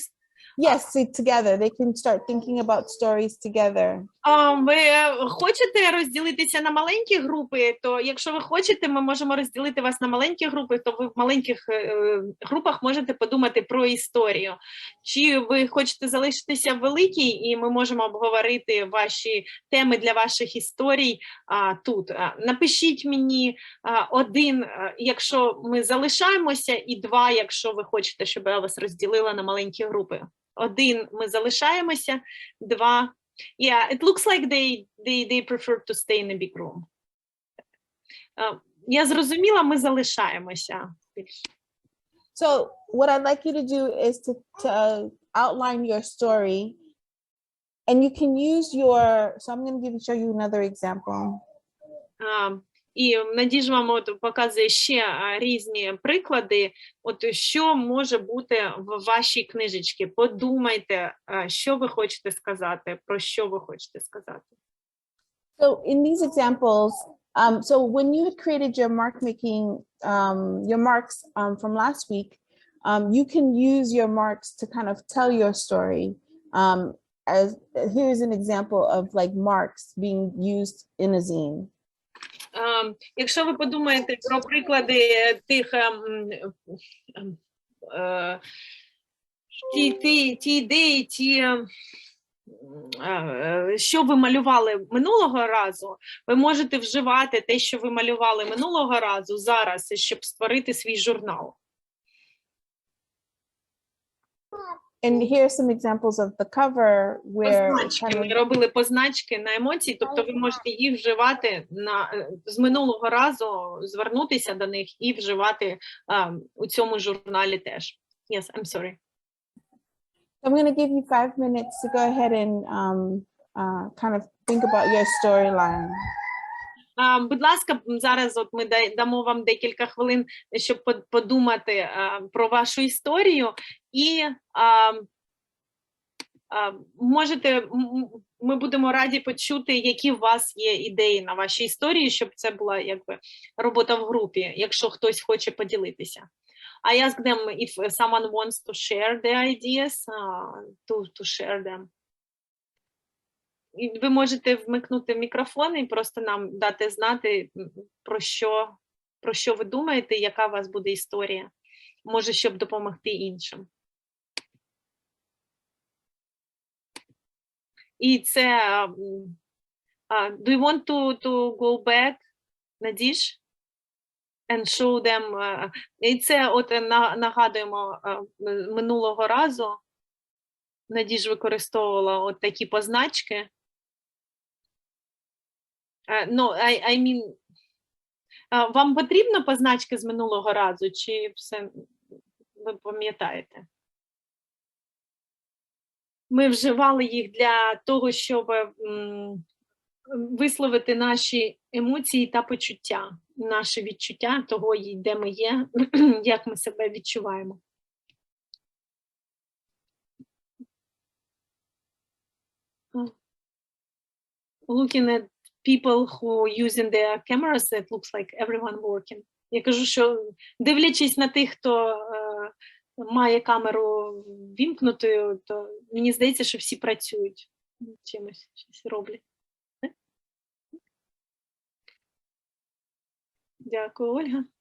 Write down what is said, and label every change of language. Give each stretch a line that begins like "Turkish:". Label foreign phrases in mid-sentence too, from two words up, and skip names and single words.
English: Yes, together. They can start thinking about stories together.
Ukrainian: Ви хочете розділитися на маленькі групи, то якщо ви хочете, ми можемо розділити вас на маленькі групи, то ви в маленьких групах можете подумати про історію. Чи ви хочете залишитися в великій, і ми можемо обговорити ваші теми для ваших історій тут. Напишіть мені 1, якщо ми залишаємося, і 2, якщо ви хочете, щоб я вас розділила на маленькі групи. 1, ми залишаємося, 2,
English: yeah, it looks like they prefer to stay in a big room.
Ukrainian: Я зрозуміла, ми залишаємося.
English: So what I'd like you to do is to outline your story, and you can use your, so I'm going to show you another example.
Ukrainian: І Надіж вам от показує ще різні приклади, от що може бути в вашій книжечці. Подумайте, що ви хочете сказати, про що ви хочете сказати.
English: So in these examples, so when you had created your your marks from last week, you can use your marks to kind of tell your story. As here's an example of like marks being used in a zine.
Ukrainian: Якщо ви подумаєте про приклади тих ті ідеї, що ви малювали минулого разу, ви можете вживати те, що ви малювали минулого разу зараз, щоб створити свій журнал.
English: And here are some examples of the cover where
Ukrainian: Позначки. Ми робили позначки на емоції, тобто ви можете їх вживати з минулого разу, звернутися до них і вживати у цьому журналі теж.
English: Yes, I'm sorry. I'm going to give you 5 minutes to go ahead and kind of think about your storyline.
Ukrainian: Будь ласка, зараз от ми дамо вам декілька хвилин, щоб подумати про вашу історію, і ми будемо раді почути, які у вас є ідеї на ваші історії, щоб це була якби робота в групі, якщо хтось хоче поділитися.
English: I ask them if someone wants to share their ideas, to share them.
Ukrainian: І ви можете вмикнути мікрофон і просто нам дати знати, про що ви думаєте, яка у вас буде історія. Може, щоб допомогти іншим. І це
English: do you want to go back, Надіж? And show them.
Ukrainian: І це от нагадуємо минулого разу. Надіж використовувала от такі позначки.
English: No, I mean,
Ukrainian: вам потрібно позначки з минулого разу, чи все ви пам'ятаєте? Ми вживали їх для того, щоб висловити наші емоції та почуття, наші відчуття того, де ми є, як ми себе відчуваємо.
English: Looking at people who using their cameras, it looks like everyone working.
Ukrainian: Я кажу, що дивлячись на тих, хто має камеру вімкнутою, то мені здається, що всі працюють, чимось щось роблять. Дякую, Ольга.